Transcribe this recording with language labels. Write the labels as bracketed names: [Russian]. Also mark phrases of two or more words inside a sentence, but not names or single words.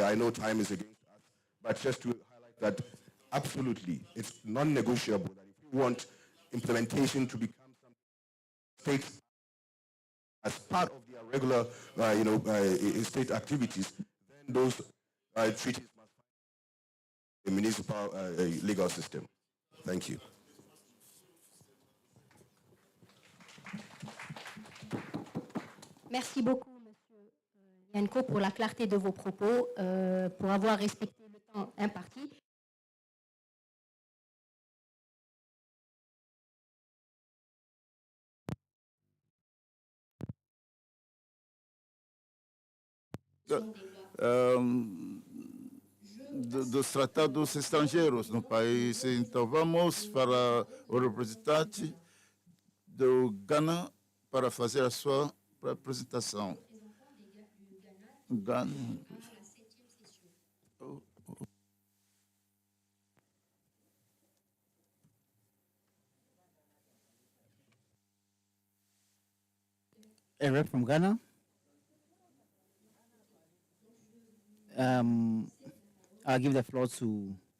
[English] I know time is against us, but just to highlight that absolutely it's non-negotiable that if we want implementation to become something states as part of their regular, state activities, then those treaties must find a municipal legal system. Thank you. [French] Merci beaucoup, Monsieur Yanko, pour la clarté de vos propos, pour avoir respecté le temps imparti. [Portuguese] Dos tratados estrangeiros no país. Então, vamos para o representante do Ghana para fazer a sua apresentação. Ghana. [English] A rep from Ghana. I'll give the floor to.